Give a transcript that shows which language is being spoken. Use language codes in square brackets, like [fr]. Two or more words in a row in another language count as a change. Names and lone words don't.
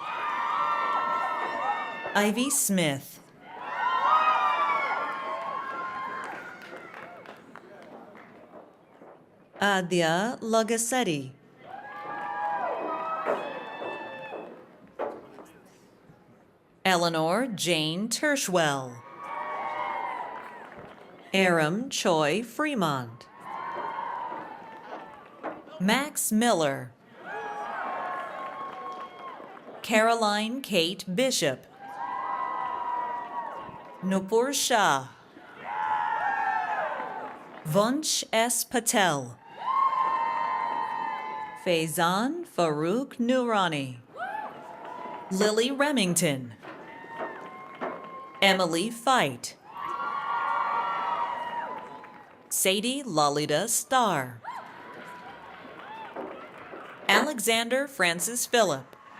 [en] Ivy Smith. Adya Lagasetti. Eleanor Jane Tershwell. Aram Choi Fremont. Max Miller. Caroline Kate Bishop. Nupur Shah. Vunsh S. Patel. Faizan Farouk Noorani. Lily Remington. Emily Fight. Sadie Lalita Starr. Alexander Francis Phillip.